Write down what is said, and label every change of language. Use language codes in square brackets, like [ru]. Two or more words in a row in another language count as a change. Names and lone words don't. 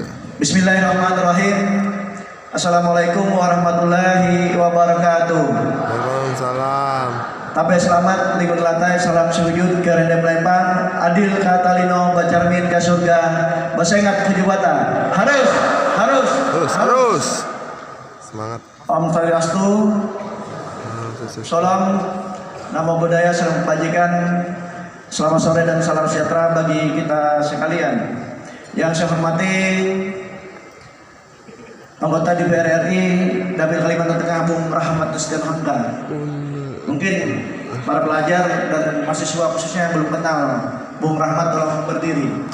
[ar] بسم الله الرحمن الرحيم. السلام عليكم ورحمة الله وبركاته. Waalaikumsalam. [id] Tabe selamat ligun latai, salam sujud karena melempang, [knx] adil katalino bacarmin ke surga, basengat kejubatan. [id] Harus. Semangat. [sa] Om Swastiastu. [id] Salam [pi] namo buddhaya, [id] salam kebajikan. Selamat sore dan salam sejahtera bagi kita sekalian. Yang saya hormati anggota DPR RI Dapil Kalimantan Tengah Bung Rahmat Nusdian Hamka. Mungkin para pelajar dan mahasiswa khususnya yang belum kenal Bung Rahmat, tolong berdiri.